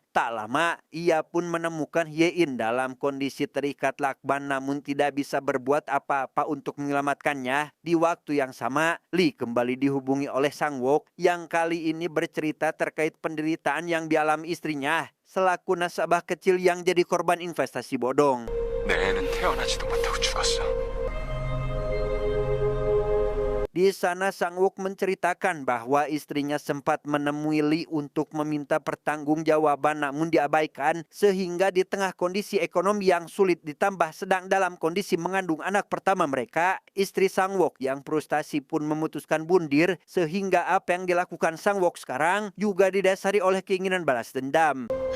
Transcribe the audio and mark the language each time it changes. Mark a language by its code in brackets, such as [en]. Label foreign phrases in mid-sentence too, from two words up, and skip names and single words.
[id] Tak lama, ia pun menemukan Hye-in dalam kondisi terikat lakban namun tidak bisa berbuat apa-apa untuk menyelamatkannya. Di waktu yang sama, Lee kembali dihubungi oleh Sang Wok yang kali ini bercerita terkait penderitaan yang dialami istrinya selaku nasabah kecil yang jadi korban investasi bodong. [ko] 내 애는 태어나지도 못하고 죽었어. [id] Di sana Sang Wok menceritakan bahwa istrinya sempat menemui Lee untuk meminta pertanggungjawaban namun diabaikan, sehingga di tengah kondisi ekonomi yang sulit ditambah sedang dalam kondisi mengandung anak pertama mereka, istri Sang Wok yang frustasi pun memutuskan bundir, sehingga apa yang dilakukan Sang Wok sekarang juga didasari oleh keinginan balas dendam.